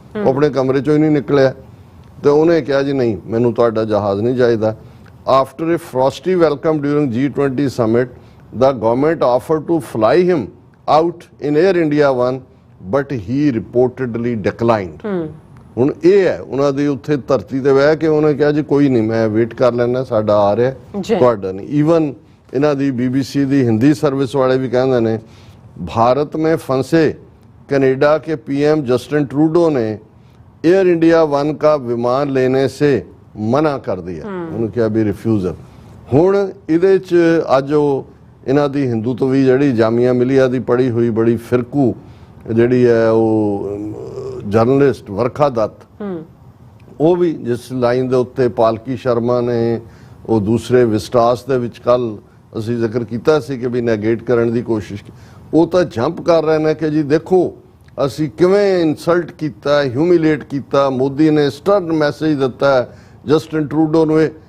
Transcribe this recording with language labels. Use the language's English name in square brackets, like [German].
[Punjabi] ਉਹ ਆਪਣੇ ਕਮਰੇ ਚੋਂ ਹੀ ਨਹੀਂ ਨਿਕਲਿਆ ਤੇ ਉਹਨੇ ਕਿਹਾ ਜੀ ਨਹੀਂ, ਮੈਨੂੰ ਤੁਹਾਡਾ ਜਹਾਜ਼ ਨਹੀਂ ਚਾਹੀਦਾ। [English] After a frosty welcome during G20 summit, the government offered to fly him out in Air India 1, but he reportedly declined. [Punjabi] ਹੁਣ ਇਹ ਹੈ ਉਹਨਾਂ ਦੀ ਉੱਥੇ ਧਰਤੀ ਤੇ ਬਹਿ ਕੇ ਉਹਨੇ ਕਿਹਾ ਜੀ ਕੋਈ ਨਹੀਂ, ਮੈਂ ਵੇਟ ਕਰ ਲੈਣਾ, ਸਾਡਾ ਆ ਰਿਹਾ, ਤੁਹਾਡਾ ਨਹੀਂ। ਈਵਨ ਇਹਨਾਂ ਦੀ BBC ਦੀ ਹਿੰਦੀ ਸਰਵਿਸ ਵਾਲੇ ਵੀ ਕਹਿੰਦੇ ਨੇ [Hindi] भारत में फंसे कनाडा के PM जस्टिन ट्रूडो ने एयर इंडिया 1 का विमान लेने से मना कर दिया। उन्होंने क्या भी रिफ्यूजल। [Punjabi] ਹੁਣ ਇਹਦੇ 'ਚ ਅੱਜ ਉਹ ਇਹਨਾਂ ਦੀ ਹਿੰਦੂਤਵੀ ਜਿਹੜੀ ਜਾਮੀਆ ਮਿਲੀਆ ਦੀ ਪੜ੍ਹੀ ਹੋਈ ਬੜੀ ਫਿਰਕੂ ਜਿਹੜੀ ਹੈ ਉਹ ਜਰਨਲਿਸਟ ਵਰਖਾ ਦੱਤ, ਉਹ ਵੀ ਜਿਸ ਲਾਈਨ ਦੇ ਉੱਤੇ ਪਾਲਕੀ ਸ਼ਰਮਾ ਨੇ ਉਹ ਦੂਸਰੇ ਵਿਸਟਾਸ ਦੇ ਵਿੱਚ ਕੱਲ ਅਸੀਂ ਜ਼ਿਕਰ ਕੀਤਾ ਸੀ ਕਿ ਵੀ ਨੈਗੇਟ ਕਰਨ ਦੀ ਕੋਸ਼ਿਸ਼, ਉਹ ਤਾਂ ਜੰਪ ਕਰ ਰਹੇ ਨੇ ਕਿ ਜੀ ਦੇਖੋ ਅਸੀਂ ਕਿਵੇਂ ਇਨਸਲਟ ਕੀਤਾ, ਹਿਊਮਿਲੇਟ ਕੀਤਾ, ਮੋਦੀ ਨੇ ਸਟਰਨ ਮੈਸੇਜ ਦਿੱਤਾ ਜਸਟਿਨ ਟਰੂਡੋ ਨੂੰ।